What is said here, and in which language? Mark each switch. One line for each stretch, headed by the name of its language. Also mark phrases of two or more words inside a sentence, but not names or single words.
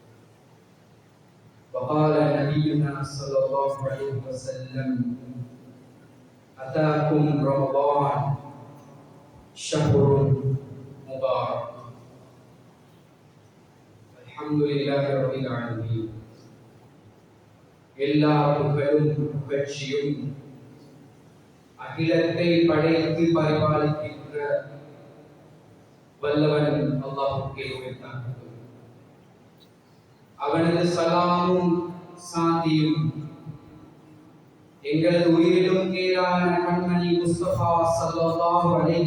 Arabic: وقال نبينا صلى الله عليه وسلم: أتاكم رمضان شهر مبارك. الحمد لله رب العالمين.
Tamil: எல்லா புகழும் புகழ்ச்சியும் அகிலத்தை படைத்து பரிபாலிக்கின்ற வல்லவன் அல்லாஹ்வுக்கே உரித்தானது. அவனது சலாமும் சாந்தியும் எங்களது உயிரிலும் மேலான கண்மணி முஸ்தபா
Arabic: صلى الله عليه